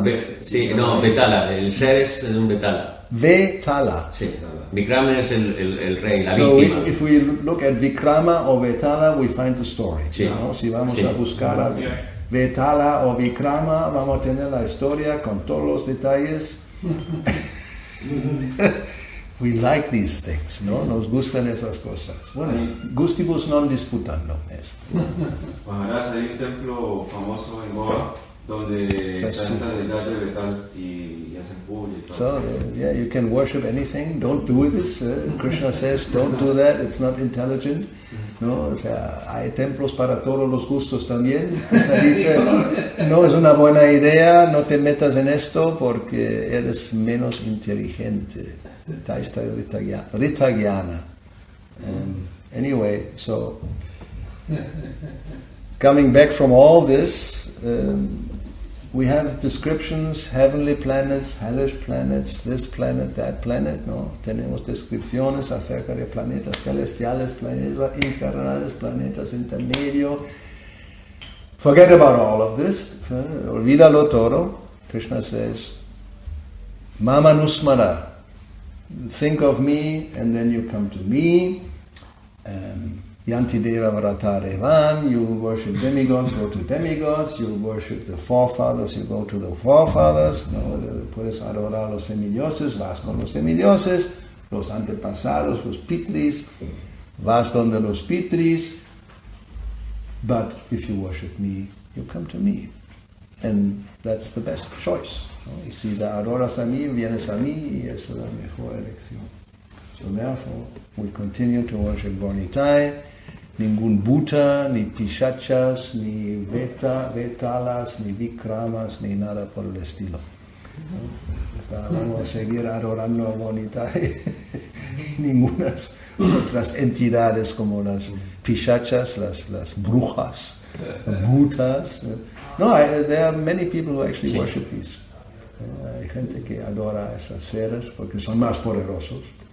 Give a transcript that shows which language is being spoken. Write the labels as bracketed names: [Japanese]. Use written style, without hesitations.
[Spanish] Vetala, el ser es un Vetala. Vetala. Sí, Vikrama es el rey, la [English] So [Spanish] víctima. [English] if we look at Vikrama or Vetala, we find the story. [Spanish] Sí. ¿No? Si vamos a buscar a Vetala o Vikrama, vamos a tener la historia con todos los detalles. [English] We like these things, ¿no? [Spanish] Nos gustan esas cosas. Bueno, gustibus non disputando esto. Maharaj, hay un templo famoso en Goa donde está esta deidad de Betal y hacen puja y todo. [English] So, you can worship anything. Don't do this. Krishna says, don't do that. It's not intelligent. ¿No? [Spanish] O sea, hay templos para todos los gustos también. Krishna dice, no es una buena idea, no te metas en esto porque eres menos inteligente. Taista Ritagyana. [English] Anyway, so coming back from all this, we have descriptions, heavenly planets, hellish planets, this planet, that planet, ¿no? [Spanish] Tenemos descripciones acerca de planetas celestiales, planetas infernales, planetas intermedios. [English] Forget about all of this. [Spanish] Olvídalo todo. [English] Krishna says, Mama Nusmara. Think of me, and then you come to me. Yanti Deva Vratarevan, you worship demigods, go to demigods, you worship the forefathers, you go to the forefathers, [Spanish] no, puedes adorar los semidioses, vas con los semidioses, los antepasados, los pitris, [English] vas donde los pitris, but if you worship me, you come to me. And that's the best choice. [Spanish] ¿No? Y si la adoras a mí, vienes a mí, y esa es la mejor elección. [English] So therefore, we continue to worship Bonitai. [Spanish] Ningún Buddha, ni Pishachas, ni Vetalas, ni Vikramas, ni nada por el estilo. ¿No? Vamos a seguir adorando a Bonitai. Ningunas otras entidades como las Pishachas, las brujas, Buddhas. [English] No, there are many people who actually worship these. [Spanish] Hay gente que adora a esas seres porque son más poderosos.